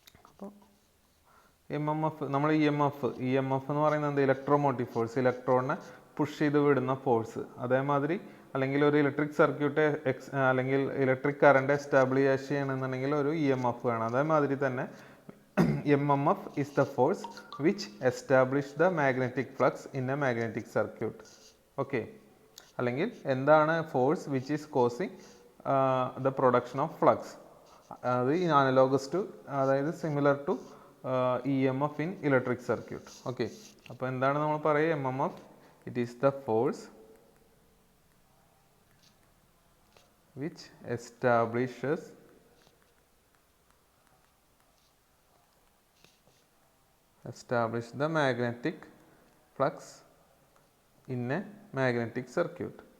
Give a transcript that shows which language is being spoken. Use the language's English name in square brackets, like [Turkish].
[Malayalam] അപ്പോൾ MMF, നമ്മൾ EMF എന്ന് പറയുന്നത് എന്ത്, ഇലക്ട്രോ മോട്ടീവ് ഫോഴ്സ്, ഇലക്ട്രോണിനെ പുഷ് ചെയ്ത് വിടുന്ന ഫോഴ്സ്. അതേമാതിരി അല്ലെങ്കിൽ ഒരു ഇലക്ട്രിക് സർക്യൂട്ട് അല്ലെങ്കിൽ ഇലക്ട്രിക് കറണ്ട് എസ്റ്റാബ്ലിഷ് ചെയ്യണമെന്നുണ്ടെങ്കിൽ ഒരു EMF വേണം. അതേമാതിരി തന്നെ [English] MMF is the force which establish the magnetic flux in a magnetic circuit. Okay, [Malayalam] അല്ലെങ്കിൽ എന്താണ് [English] Force which is causing the production of flux. അത് analogous to, അതായത് similar to EMF in electric circuit. [Malayalam] Okay, അപ്പോൾ എന്താണ് നമ്മൾ പറയുക, [English] MMF, it is the force which establishes the magnetic flux in a magnetic circuit.